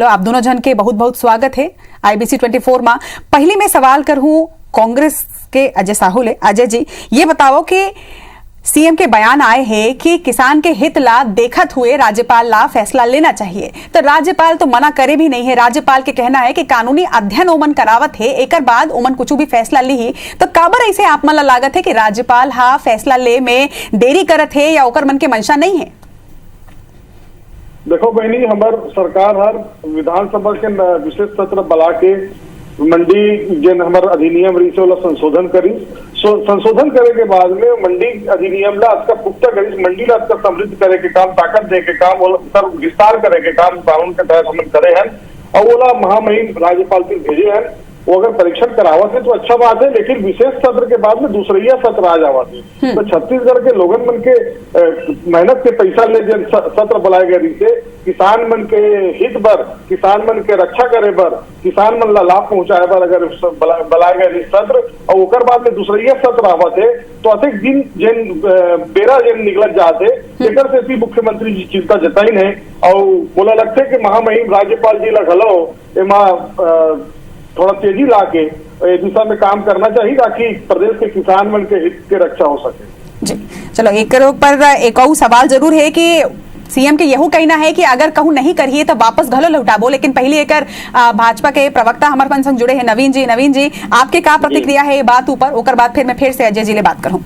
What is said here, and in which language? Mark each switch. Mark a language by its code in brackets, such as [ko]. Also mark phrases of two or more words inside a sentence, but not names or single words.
[hne] आप दोनों जन के बहुत बहुत स्वागत है IBC 24 में। पहली में सवाल करूं कांग्रेस के अजय साहू ले। अजय जी, ये बताओ कि सीएम के बयान आए हैं कि किसान के हित ला देखत हुए राज्यपाल ला फैसला लेना चाहिए, तो राज्यपाल तो मना करे भी नहीं है। राज्यपाल के कहना है कि कानूनी अध्ययन ओमन करावत है, एक बाद ओमन कुछ भी फैसला ली। तो काबर ऐसे आप मन ला लागत है कि राज्यपाल हा फैसला ले में देरी करत है या ओकर मन के मंशा नहीं है? देखो बहनी, हमार सरकार हर विधानसभा के विशेष सत्र बुला के मंडी जन हमार अधिनियम रही से संशोधन करी। संशोधन करे के बाद में मंडी अधिनियम ला का पुख्ता करी, मंडी ला का समृद्ध करे के काम, ताकत दे के काम और विस्तार करे के काम कानून के तहत हम करे हैं और वो महामहिम राज्यपाल के भेजे हैं। वो अगर परीक्षण करावत है तो अच्छा बात है, लेकिन विशेष सत्र के बाद में दूसरिया सत्र आ जावत है। तो छत्तीसगढ़ के लोगन मन के मेहनत के पैसा ले जन सत्र बुलाए गए थे, किसान मन के हित बर, किसान मन के रक्षा करे बर, किसान मन ला लाभ पहुंचाए बर अगर बुलाए गए सत्र और ओकर बाद में दूसरिया सत्र आवत है तो अधिक दिन जन बेरा जन निकलत जाते। लेकर से मुख्यमंत्री जी चिंता जताई है और बोला लगते कि महामहिम राज्यपाल जी ला घलो एमा थोड़ा तेजी ला के दिशा में काम करना चाहिए ताकि प्रदेश के किसान मन के हित के रक्षा हो सके। जी चलो, एक पर एक और सवाल जरूर है कि सीएम के यही कहना है कि अगर कहूं नहीं करिए तो वापस घलो लौटाबो, लेकिन पहले एक भाजपा के प्रवक्ता हमारे मन संग जुड़े हैं नवीन जी। नवीन जी, आपके क्या प्रतिक्रिया है ये बात ऊपर? ओकर बाद फिर मैं फिर से अजय जी ले बात करूं।